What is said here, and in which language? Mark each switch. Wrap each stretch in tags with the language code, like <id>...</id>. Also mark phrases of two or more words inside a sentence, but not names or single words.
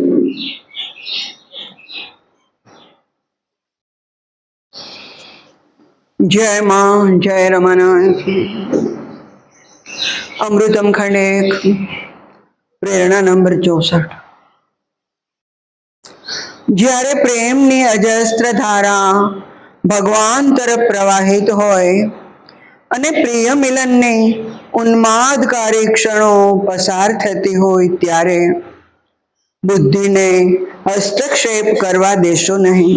<hi>जय मां जय रमानाथ। अमृतम खंड 1 प्रेरणा नंबर 64।</hi> <gu>જ્યારે પ્રેમની અજસ્ત્ર ધારા ભગવાન તરફ પ્રવાહિત હોય અને પ્રિય મિલનની ઉન્માદકારી ક્ષણો પસાર થતી હોય ત્યારે બુદ્ધિને હસ્તક્ષેપ કરવા દેશો નહીં.</gu>